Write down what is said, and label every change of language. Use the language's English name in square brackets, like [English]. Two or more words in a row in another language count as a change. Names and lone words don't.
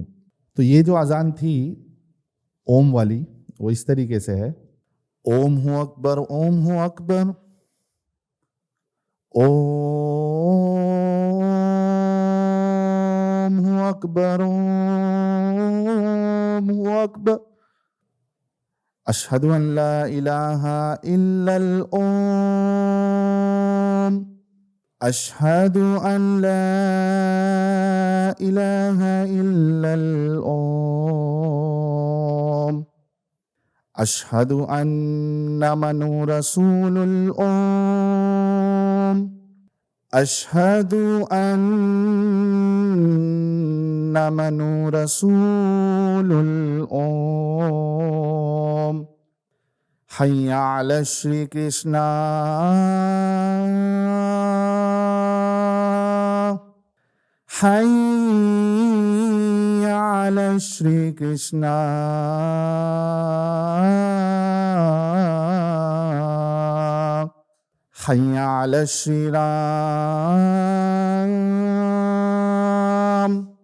[Hindi] तो ये जो अजान थी ओम वाली, वो इस तरीके से है, [Arabic] أوم هو أكبر، أوم هو أكبر، أوم هو أكبر، أوم هو أكبر، أشهد أن لا إله إلا أوم، أشهد أن لا इलाहा इल्लल ओम, अशहदु अन ला إله إلا أوم، أشهد أن منو رسول أوم, अशहदु أن منو رسول أوم، حي على شري كرشنا, حي على شري كرشنا، حي على شري رام,